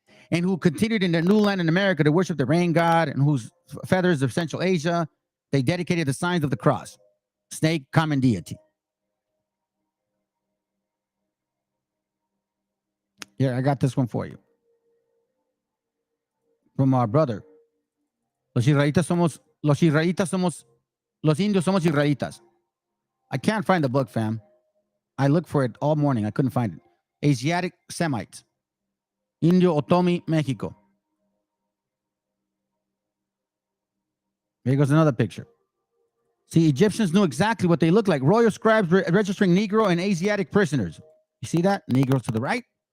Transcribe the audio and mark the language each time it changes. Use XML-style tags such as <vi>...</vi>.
<en>And who continued in their new land in America to worship the rain god, and whose feathers of Central Asia they dedicated the signs of the cross, snake, common deity. Here, I got this one for you. From our brother.</en> <es>Los indios somos, los indios somos israelitas.</es> <en>I can't find the book, fam. I looked for it all morning. I couldn't find it. Asiatic Semites. Indio Otomi, Mexico. Here goes another picture. See, Egyptians knew exactly what they looked like. Royal scribes registering Negro and Asiatic prisoners. You see that? Negroes to the right.</en>